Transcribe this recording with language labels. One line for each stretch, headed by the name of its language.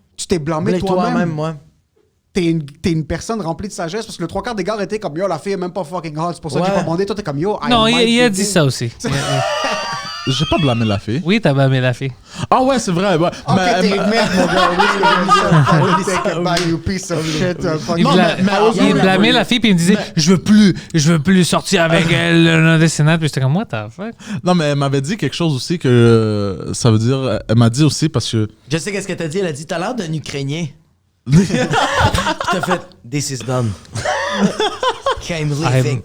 French: Tu t'es blâmé toi-même. Moi. T'es une personne remplie de sagesse parce que le 3/4 des gars étaient comme yo, la fille est même pas fucking hot. C'est pour ça que j'ai pas demandé. Toi, t'es comme yo. Non, il a dit ça aussi. J'ai pas blâmé la fille. Oui, t'as blâmé la fille. Ah ouais, c'est vrai. Ouais. Ok, t'es une merde, mon gars.
English: Take it back, you piece of shit.
French: Il blâmait la fille puis il me disait je veux plus sortir avec elle le décennial. Puis j'étais comme
English: what the fuck.
French: Non, mais elle m'avait dit quelque chose aussi que ça veut dire. Elle m'a dit aussi parce que. Je sais qu'est-ce qu'elle t'a dit. Elle a dit t'as l'air d'un Ukrainien. T'as fait
English: this is done. I'm leaving.